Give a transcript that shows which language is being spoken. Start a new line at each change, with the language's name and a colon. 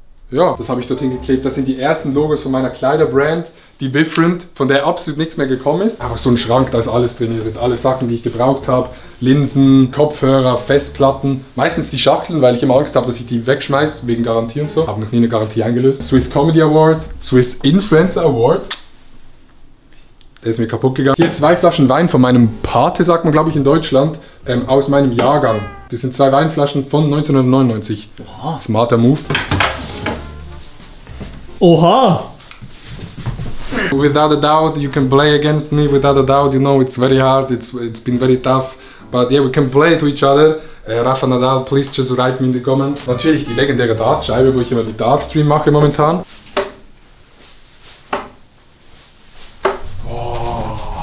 German: Ja, das habe ich dorthin geklebt. Das sind die ersten Logos von meiner Kleiderbrand, die Bifrent, von der absolut nichts mehr gekommen ist. Einfach so ein Schrank, da ist alles drin. Hier sind alle Sachen, die ich gebraucht habe. Linsen, Kopfhörer, Festplatten. Meistens die Schachteln, weil ich immer Angst habe, dass ich die wegschmeiße, wegen Garantie und so. Habe noch nie eine Garantie eingelöst.
English: Swiss Comedy Award, Swiss Influencer Award.
German: Der ist mir kaputt gegangen. Hier 2 Flaschen Wein von meinem Pate, sagt man glaube ich in Deutschland, aus meinem Jahrgang. Das sind 2 Weinflaschen von 1999. Oha.
English: Smarter Move.
German: Oha!
English: Without a doubt, you can play against me. Without a doubt, you know it's very hard. It's been very tough. But yeah, we can play to each other. Rafa Nadal, please just write me in the comments.
German: Natürlich die legendäre Dartscheibe, wo ich immer die Dart-Stream mache momentan. Oh.